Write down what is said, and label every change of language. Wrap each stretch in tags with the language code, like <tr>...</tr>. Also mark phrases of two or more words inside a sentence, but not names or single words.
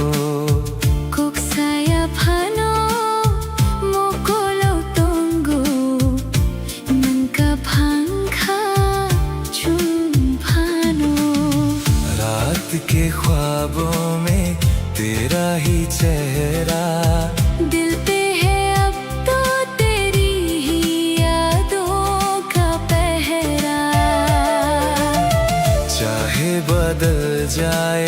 <trp>kok saya phano mokolo tonggo nangka phangkha chum phano</trp> <hi>रात के ख्वाबों में तेरा ही चेहरा दिल पे है अब तो तेरी ही यादों का पहरा। चाहे बदल जाए</hi>